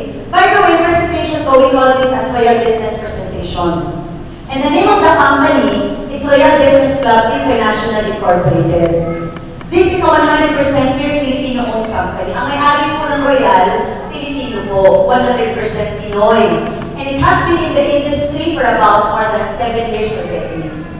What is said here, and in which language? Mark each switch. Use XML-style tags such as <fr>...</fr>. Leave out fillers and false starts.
<en>By the way, presentation ko, we call this as Royal Business Presentation. And the name of the company is Royal Business Club International Incorporated. This is a 100% pure Filipino-owned company.</en> <tl>Ang may-ari po ng Royal, Filipino po, 100% Pinoy.</tl> <en>And it has been in the industry for about more than 7 years already.</en>